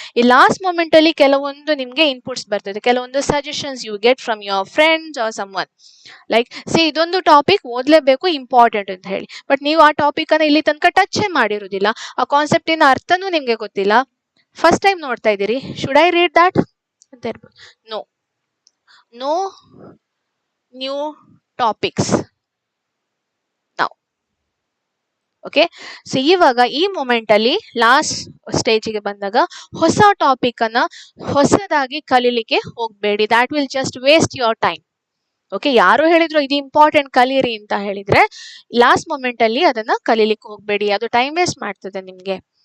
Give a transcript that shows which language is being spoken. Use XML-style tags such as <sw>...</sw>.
<kn>ಈ last moment ಅಲ್ಲಿ ಕೆಲವೊಂದು ನಿಮ್ಗೆ ಇನ್ಪುಟ್ಸ್ ಬರ್ತದೆ, ಕೆಲವೊಂದು suggestions</kn> <en>You get from your friends or someone.</en> <kn>Like ಇದೊಂದು ಟಾಪಿಕ್ ಓದ್ಲೇಬೇಕು, ಇಂಪಾರ್ಟೆಂಟ್ ಅಂತ ಹೇಳಿ. ಬಟ್ ನೀವು ಆ ಟಾಪಿಕ್ ಅನ್ನ ಇಲ್ಲಿ ತನಕ ಟಚ್ ಮಾಡಿರುವುದಿಲ್ಲ, ಆ ಕಾನ್ಸೆಪ್ಟಿನ ಅರ್ಥನೂ ನಿಮ್ಗೆ ಗೊತ್ತಿಲ್ಲ, ಫಸ್ಟ್ ಟೈಮ್ ನೋಡ್ತಾ ಇದ್ದೀರಿ.</kn> <en>should I read that</en> <kn>ಅಂತ ಇರ್ಬೋದು.</kn> <en>No, no new topics now.</en> <kn>Okay, so ಇವಾಗ ಈ ಮೊಮೆಂಟ್ ಅಲ್ಲಿ ಲಾಸ್ಟ್ ಸ್ಟೇಜಿಗೆ ಬಂದಾಗ ಹೊಸ ಟಾಪಿಕ್ ಅನ್ನ ಹೊಸದಾಗಿ ಕಲೀಲಿಕ್ಕೆ ಹೋಗ್ಬೇಡಿ.</kn> <en>That will just waste your time.</en> <kn>Okay, ಯಾರು ಹೇಳಿದ್ರು ಇದು ಇಂಪಾರ್ಟೆಂಟ್ ಕಲೀರಿ ಅಂತ ಹೇಳಿದ್ರೆ ಲಾಸ್ಟ್ ಮೊಮೆಂಟ್ ಅಲ್ಲಿ ಅದನ್ನ ಕಲೀಲಿಕ್ಕೆ ಹೋಗ್ಬೇಡಿ, ಅದು ಟೈಮ್ ವೇಸ್ಟ್ ಮಾಡ್ತದೆ ನಿಮ್ಗೆ.</kn>